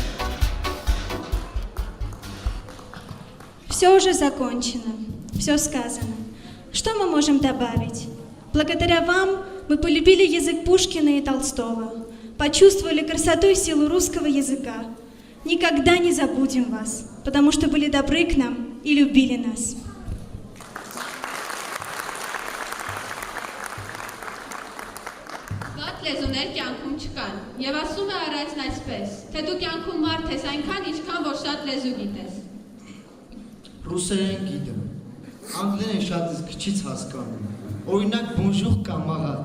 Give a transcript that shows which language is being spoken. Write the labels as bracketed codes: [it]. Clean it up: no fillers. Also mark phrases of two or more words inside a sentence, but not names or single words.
[ru] Все уже закончено, все сказано. Что мы можем добавить? Благодаря вам мы полюбили язык Пушкина и Толстого, почувствовали красоту и силу русского языка. Никогда не забудем вас, потому что были добры к нам и любили нас. [hy] Վատ լեզուներ կյանքում չկան, եւ ասում է առածն այսպես, թե դու կյանքում մարդ ես այնքան, ինչքան որ շատ լեզու գիտես։ Ռուսերեն գիտեմ, անգլերեն շատ ես քիչից հասկանում, օրինակ [fr] bonjour camarade։